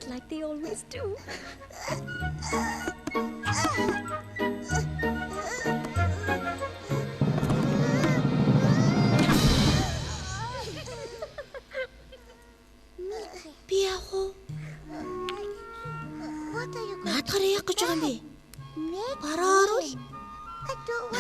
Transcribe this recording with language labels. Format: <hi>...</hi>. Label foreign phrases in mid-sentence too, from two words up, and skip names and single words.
<mn>Би яах вэ?</mn> <en>What are you going</en> <mn>Наадахаар яах гэж байгаа юм бэ?</mn> <en>make?</en> <mn>Бараа оруул.</mn> <en>I don't want</en>